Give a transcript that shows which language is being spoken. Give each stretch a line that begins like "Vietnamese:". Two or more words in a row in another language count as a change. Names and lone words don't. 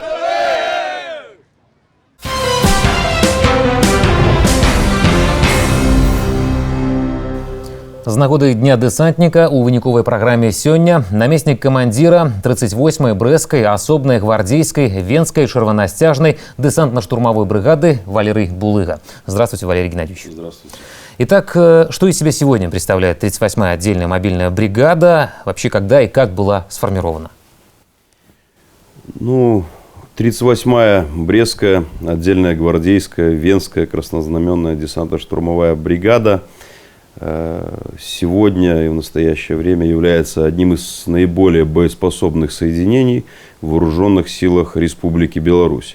Belarusian: З нагоды Дня дэсантніка у выніковай праграме сёння намеснік камандзіра 38-й брэсцкай, асобнай гвардейской, венской, чырвонасцяжнай
Russian: десантно-штурмовой бригады
Belarusian: Валерий Булыга.
Russian: Здравствуйте, Валерий Геннадьевич. Здравствуйте. Итак, что из себя сегодня представляет 38-я отдельная мобильная бригада? Вообще, когда и как была сформирована? Ну, 38-я Брестская, отдельная гвардейская, Венская краснознаменная десантно-штурмовая бригада сегодня и в настоящее время является одним из наиболее боеспособных соединений в вооруженных силах Республики Беларусь.